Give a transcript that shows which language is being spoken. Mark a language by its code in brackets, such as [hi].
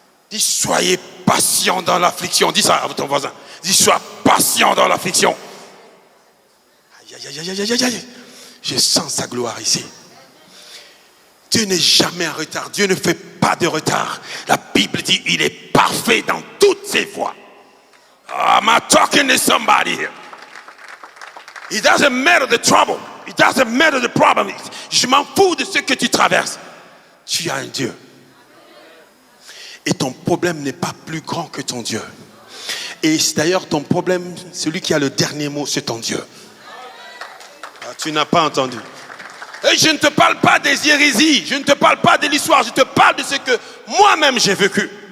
[fr] Dis, soyez patient dans l'affliction. Dis ça à ton voisin. Dis, sois patient dans l'affliction. Aïe. Je sens sa gloire ici. Dieu n'est jamais en retard. Dieu ne fait pas de retard. La Bible dit, il est parfait dans toutes ses voies. [en] Am I talking to somebody here? It doesn't matter the trouble. It doesn't matter the problem. [fr] Je m'en fous de ce que tu traverses. Tu as un Dieu. Et ton problème n'est pas plus grand que ton Dieu. Et d'ailleurs, ton problème, celui qui a le dernier mot, c'est ton Dieu. Ah, tu n'as pas entendu. Et je ne te parle pas des hérésies. Je ne te parle pas de l'histoire. Je te parle de ce que moi-même j'ai vécu.